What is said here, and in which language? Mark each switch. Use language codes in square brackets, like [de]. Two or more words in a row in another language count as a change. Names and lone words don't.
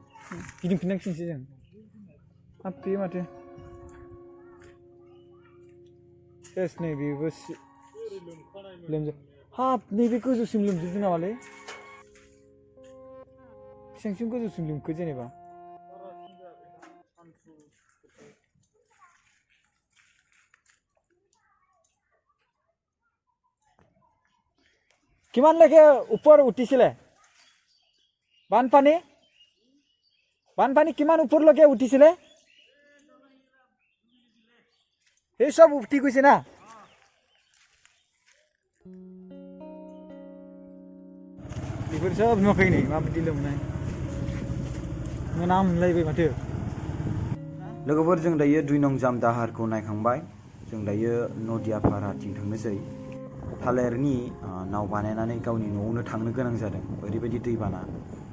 [brx] गिदिंफिननांसिगोनसो जों। हाब बे माथो सेस नै बेबो लोमजोब। हाब नैबे गोजौसिम लोमजोबदों नामालै? बेसेबांसिम गोजौसिम लोमखो जेनेबा? [as] কিমান লৈকে ওপৰ উঠিছিলে বানপানী? বানপানী কিমান ওপৰলৈকে উঠিছিলে? এই সব উঠি গৈছে না? [brx] बेफोर सब नुवाखै नै माबायदि लोमनाय, मोनामलायबाय माथो। लोगोफोर जों दायो 2 नं जाम दाहारखौ नायखांबाय। जों दायो नदिया पाहारथिं थांनोसै। थालिरनि नाव बानायनानै गावनि न'आवनो थांनो गोनां जादों, ओरैबायदि दैबाना।